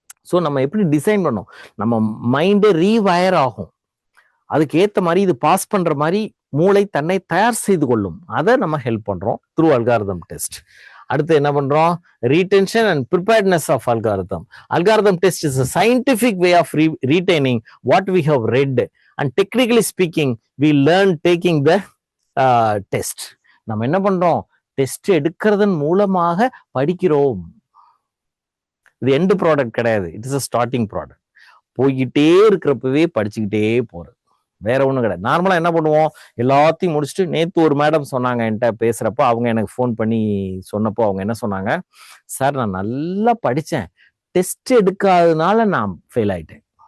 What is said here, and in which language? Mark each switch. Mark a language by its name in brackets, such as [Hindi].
[Tamil] So நம்ம எப்படி design பண்ணோம், நம்ம மைண்டு ரீவயர் ஆகும், அதுக்கு ஏத்த மாதிரி இது பாஸ் பண்ற மாதிரி மூளை தன்னை தயார் செய்து கொள்ளும். அதை நம்ம ஹெல்ப் பண்றோம் த்ரூ அல்காரிதம் டெஸ்ட். அடுத்து என்ன பண்றோம், [English] Retention and preparedness of algorithm. Algorithm test is a scientific way of retaining what we have read, and technically speaking we learn taking the test. [Tamil] நம்ம என்ன பண்றோம், டெஸ்ட் எடுக்கிறதன் மூலமாக படிக்கிறோம். இது எண்ட் ப்ராடக்ட் கிடையாது, [English] It is a starting product. [Tamil] போய்கிட்டே இருக்கிறப்பவே படிச்சுக்கிட்டே போறது, வேற ஒண்ணும் கிடையாது. நார்மலா என்ன பண்ணுவோம், எல்லாத்தையும் முடிச்சுட்டு நேத்து ஒரு மேடம் சொன்னாங்க என்கிட்ட பேசுறப்போ, அவங்க எனக்கு ஃபோன் பண்ணி சொன்னப்போ அவங்க என்ன சொன்னாங்க, சார் நான் நல்லா படிச்சேன், டெஸ்ட் எடுக்காதனால நான் ஃபெயில் ஆயிட்டேன்.